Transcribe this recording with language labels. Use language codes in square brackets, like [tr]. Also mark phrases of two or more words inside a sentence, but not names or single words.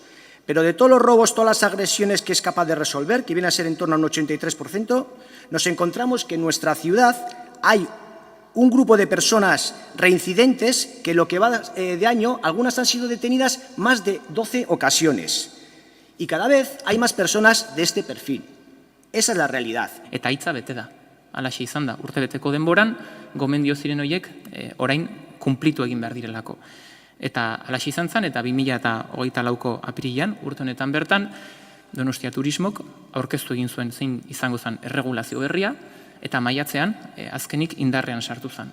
[es] Pero de todos los robos, todas las agresiones que es capaz de resolver, que viene a ser en torno a un 83%, nos encontramos que en nuestra ciudad hay un grupo de personas reincidentes que lo que va de año, algunas han sido detenidas más de 12 ocasiones. Y cada vez hay más personas de este perfil. Esa es la realidad. [eu] Eta hitza bete da. Halaxe izan da, urtebeteko denboran, gomendio ziren horiek orain kunplitu egin behar direlako. Eta halaxe izan zen, eta 2024ko apirilean, urte honetan bertan, Donostia Turismok aurkeztu egin zuen zein izango zen erregulazio berria, eta maiatzean azkenik indarrean sartu zen.